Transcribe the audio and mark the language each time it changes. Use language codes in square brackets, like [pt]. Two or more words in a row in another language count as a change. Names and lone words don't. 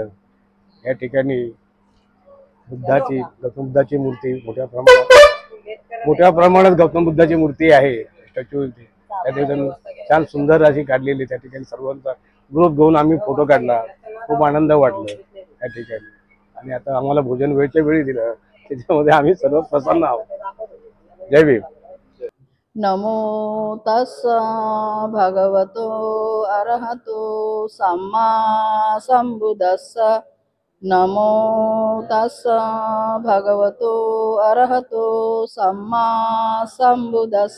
[mr] या ठिकाणी गौतम बुद्धाची मूर्ती मोठ्या प्रमाणात गौतम बुद्धाची मूर्ती आहे, स्टॅच्यू त्या ठिकाणी छान सुंदर अशी काढलेली. त्या ठिकाणी सर्वांचा ग्रुप घेऊन आम्ही फोटो काढला. खूप आनंद वाटला त्या ठिकाणी. आणि आता आम्हाला भोजन वेळच्या वेळी दिलं, त्याच्यामध्ये आम्ही सर्व प्रसन्न आहोत. जय भीम. [pi] नमो तस्स भगवतो अरहतो सम्मा संबुद्धस्स. नमो तस्स भगवतो अरहतो सम्मा संबुद्धस्स.